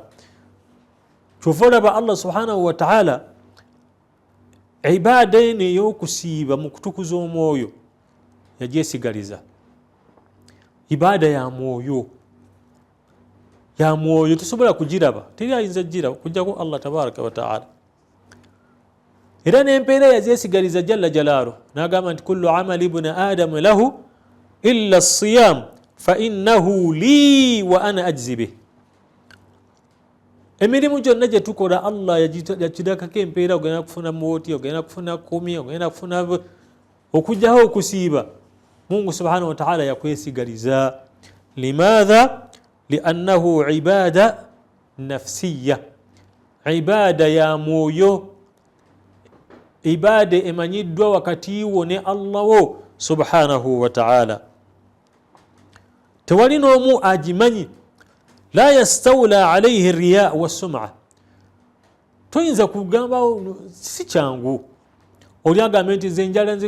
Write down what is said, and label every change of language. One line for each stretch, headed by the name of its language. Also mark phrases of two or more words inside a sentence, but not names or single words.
Ganda: Kyova olaba Allah
Arabic: سبحانه وتعالى
Ganda: ibaada eno ey'okusiiba mu kutukuza omwoyo yagyesigaliza. Ibaada ya mwoyo, tosobola kugiraba, teri ayinza giraba okuggyako Allah
Arabic: تبارك وتعالى.
Ganda: Era n'empeera yazyesigaliza
Arabic: جل جلاله,
Ganda: n'agamba nti
Arabic: كل عمل ابن آدم له إلا الصيام فإنه لي وأنا أجزي به.
Ganda: Emirimu gyonna gye tukola Allah yakidakako empeera. Ogenda kufuna mooti, ogenda kufuna kumi, ogenda kufuna okujjaho okusiiba. Mungu
Arabic: سبحانه وتعالى
Ganda: yakwesigaliza.
Arabic: لماذا؟ لأنه عبادة نفسية,
Ganda: ibada ya mwoyo, ibada emanyiddwa wakati wo ne Allah wo
Arabic: سبحانه وتعالى.
Ganda: Tewali n'omu agimanyi.
Arabic: لا يستولي عليه رياء وسمعة,
Ganda: toyinza kugamba si kyangu oli agambe nti nze enjala nze